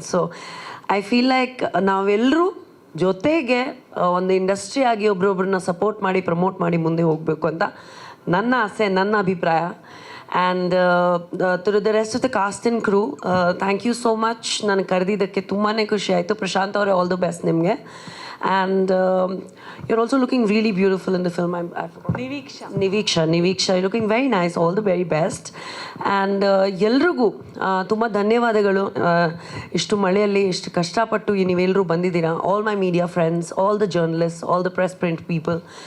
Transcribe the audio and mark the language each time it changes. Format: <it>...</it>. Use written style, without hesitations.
<en>so I feel like</en> <kn>ನಾವೆಲ್ಲರೂ ಜೊತೆಗೆ ಒಂದು ಇಂಡಸ್ಟ್ರಿ ಆಗಿ ಒಬ್ರೊಬ್ರನ್ನ ಸಪೋರ್ಟ್ ಮಾಡಿ ಪ್ರಮೋಟ್ ಮಾಡಿ ಮುಂದೆ ಹೋಗಬೇಕು ಅಂತ ನನ್ನ ಆಸೆ, ನನ್ನ ಅಭಿಪ್ರಾಯ.</kn> <en>And to the rest of the cast and crew, thank you so much.</en> <kn>ನನಗೆ ಕರೆದಿದ್ದಕ್ಕೆ ತುಂಬಾ ಖುಷಿ ಆಯಿತು. ಪ್ರಶಾಂತ್ ಅವರೇ,</kn> <en>all the best</en> <kn>ನಿಮಗೆ.</kn> <en>And you're also looking really beautiful in the film. Niveeksha, you're looking very nice. All the very best.</en> <kn>And ಎಲ್ರಿಗೂ ತುಂಬ ಧನ್ಯವಾದಗಳು. ಇಷ್ಟು ಮಳೆಯಲ್ಲಿ ಇಷ್ಟು ಕಷ್ಟಪಟ್ಟು ನೀವೆಲ್ಲರೂ ಬಂದಿದ್ದೀರಾ.</kn> <en>All my media friends, all the journalist, all the press print people.</en>